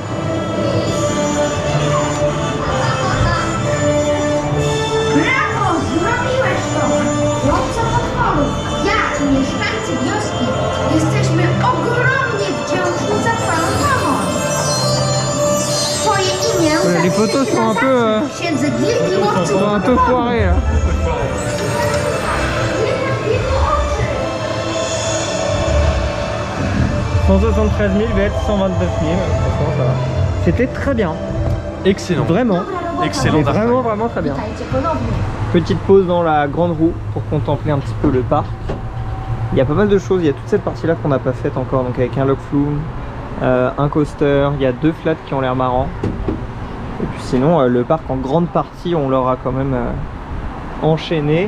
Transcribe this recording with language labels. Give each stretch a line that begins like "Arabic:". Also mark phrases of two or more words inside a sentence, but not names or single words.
Polish: Brawo! Zrobiłeś to! Łowca potworów, ja i mieszkańcy wioski jesteśmy ogromnie wdzięczni za twoją pomoc! Twoje imię
French: Les photos sont un peu,
Polish: w księdze Gildii Łowców
French: sont un peu foirés là.
Polish: Nie mam jego oczy!
French: 173 000 va être 129 000. Franchement, ça va. C'était très bien. Excellent. Vraiment. Excellent. Mais vraiment, vraiment très bien.
Polish: Witajcie ponownie.
French: Petite pause dans la grande roue pour contempler un petit peu le parc. Il y a pas mal de choses. Il y a toute cette partie là qu'on n'a pas faite encore. Donc avec un log flume, un coaster. Il y a 2 flats qui ont l'air marrants. Et puis sinon, le parc en grande partie, on l'aura quand même enchaîné.